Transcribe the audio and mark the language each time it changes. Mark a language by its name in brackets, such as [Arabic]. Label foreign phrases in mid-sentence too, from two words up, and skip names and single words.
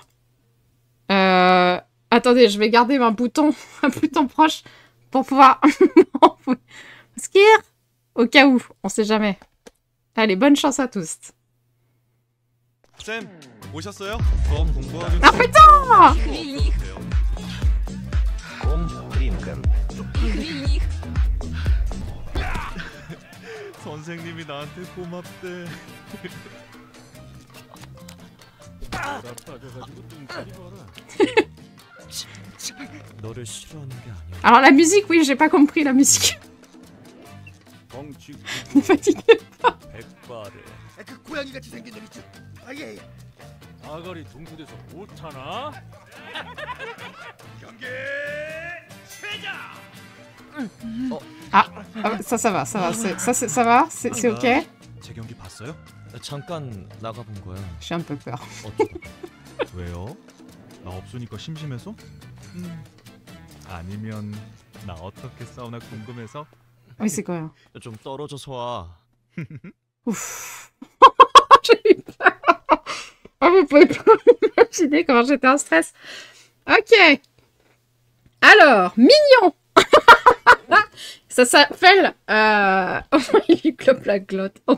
[French] Attendez, je vais garder un bouton proche pour pouvoir... Skir. Au cas où, on sait jamais. Allez, bonne chance à tous. Ah putain! [Korean] 선생님이 나한테 고맙대. 너를 싫어하는 게 아니야. [French] Alors la musique, oui, j'ai pas compris la musique. Ne fatiguez pas. [Korean] 그 고양이같이 생긴 놈 있죠? 아 예. 아가리 동굴에서 못 타나? 경계 시작. [French] Ça va, c'est ok. [Korean] 제 경기 봤어요? 잠깐 나가본 거야. [French] J'ai un peu peur. [Korean] 왜요? 나 없으니까 심심해서? 아니면 나 어떻게 싸우나 궁금해서? [French] Oui, c'est quoi? [Korean] 좀 떨어져서 와. [French] Ouf. J'ai eu peur. Oh, vous pouvez pas imaginer comment j'étais en stress. Ok. Alors, mignon. Ça s'appelle... Il lui clope la glotte.